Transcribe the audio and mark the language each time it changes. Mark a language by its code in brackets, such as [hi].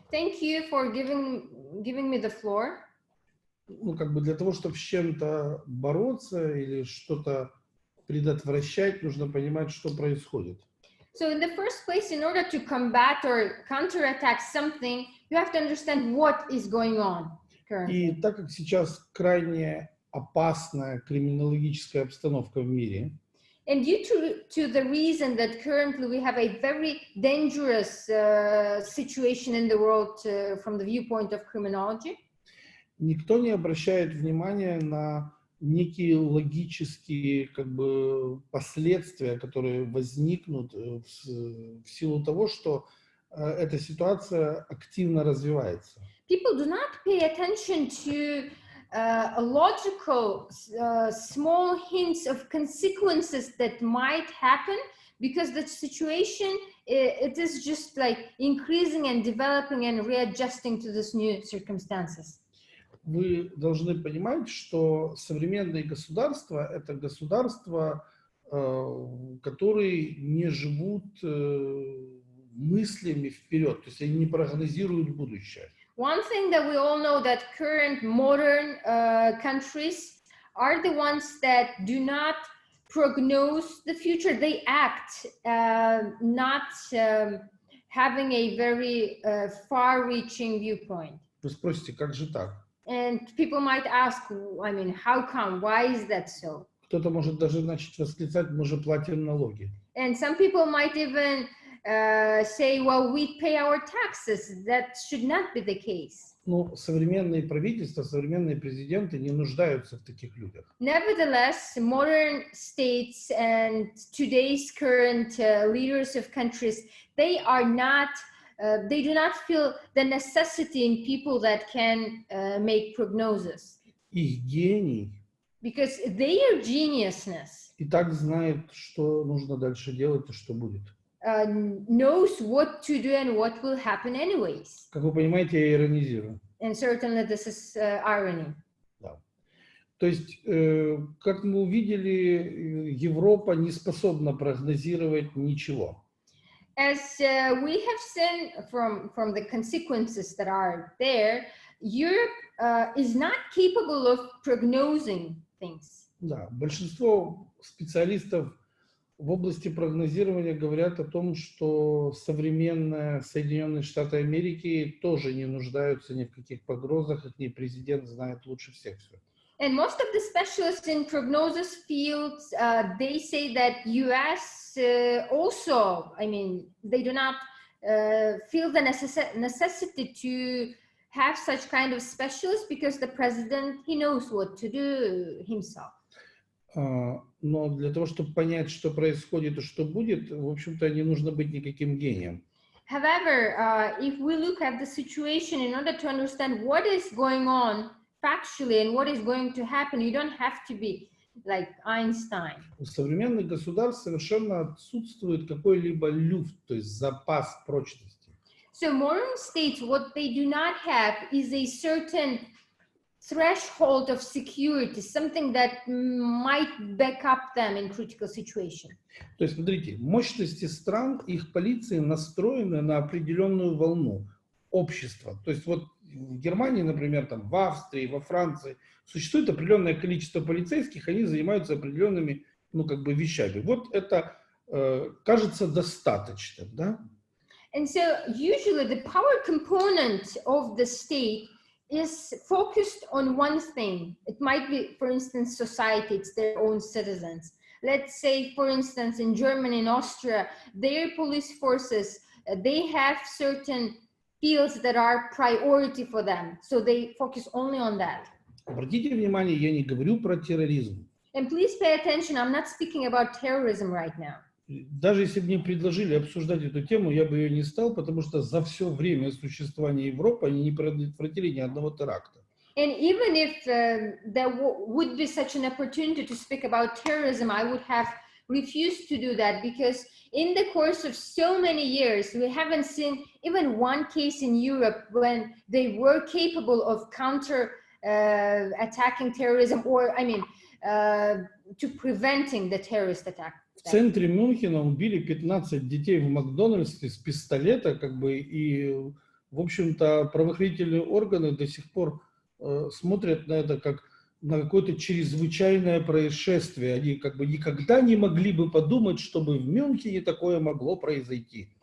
[en] Thank you for giving me the floor. [ru] Ну, как бы для того, чтобы с чем-то бороться или что-то предотвращать, нужно понимать, что происходит. [en] So in the first place, in order to combat or counterattack something, you have to understand what is going on currently. [ru] И так как сейчас крайне опасная криминологическая обстановка в мире, [en] And due to the reason that currently we have a very dangerous situation in the world from the viewpoint of criminology, [ru] никто не обращает внимания на некие логические как бы последствия, которые возникнут в силу того, что эта ситуация активно развивается. [en] people do not pay attention to logical small hints of consequences that might happen, because the situation it is just like increasing and developing and readjusting to these new circumstances. [ru] Вы должны понимать, что современные государства — это государства, которые не живут мыслями вперед, то есть они не прогнозируют будущее. [en] One thing that we all know, that current modern countries are the ones that do not prognose the future. They act, not having a very far-reaching viewpoint. [ru] Вы спросите, как же так? [en] And people might ask, I mean, how come? Why is that so? [ru] Кто-то может даже начать восклицать: мы же платим налоги. [en] And some people might even say, well, we pay our taxes. That should not be the case. [ru] Но современные правительства, современные президенты не нуждаются в таких людях. [en] Nevertheless, modern states and today's current leaders of countries, they are not, they do not feel the necessity in people that can make prognosis. [ru] Их гений [en] Because their geniusness [ru] и так знает, что нужно дальше делать и что будет. [en] knows what to do and what will happen anyways. [ru] Как вы понимаете, я иронизирую. [en] And certainly this is irony. [ru] Да. То есть, как мы увидели, Европа не способна прогнозировать ничего. [en] As we have seen from the consequences that are there, Europe is not capable of prognosing things. [ru] Да, большинство специалистов в области прогнозирования говорят о том, что современные Соединенные Штаты Америки тоже не нуждаются ни в каких погрозах, их президент знает лучше всех все. [en] And most of the specialists in prognosis fields, they say that US also, I mean, they do not feel the necessity to have such kind of specialists, because the president, he knows what to do himself. [ru] Но для того, чтобы понять, что происходит и что будет, в общем-то, не нужно быть никаким гением. [en] However, if we look at the situation, in order to understand what is going on factually and what is going to happen, you don't have to be like Einstein. [ru] У современных государств совершенно отсутствует какой-либо люфт, то есть запас прочности. [en] So modern states, what they do not have is a certain threshold of security, something that might back up them in critical situation. [ru] То есть, смотрите, мощности стран, их полиции настроены на определенную волну общества. То есть вот в Германии, например, там, в Австрии, во Франции существует определенное количество полицейских, они занимаются определенными, ну, как бы вещами. Вот это кажется достаточным, да? [en] And so usually the power component of the state is focused on one thing. It might be, for instance, society, it's their own citizens. Let's say, for instance, in Germany and Austria, their police forces, they have certain fields that are priority for them. So they focus only on that. [ru] Обратите внимание, я не говорю про терроризм. [en] And please pay attention, I'm not speaking about terrorism right now. [ru] Даже если бы мне предложили обсуждать эту тему, я бы ее не стал, потому что за все время существования Европы они не предотвратили ни одного теракта. [en] And even if there would be such an opportunity to speak about terrorism, I would have refused to do that, because in the course of so many years, we haven't seen even one case in Europe when they were capable of attacking terrorism, or, I mean, to preventing the terrorist attack. [ru] В центре Мюнхена убили 15 детей в Макдональдсе с пистолета, как бы, и, в общем-то, правоохранительные органы до сих пор смотрят на это как на какое-то чрезвычайное происшествие. Они как бы никогда не могли бы подумать, чтобы в Мюнхене такое могло произойти.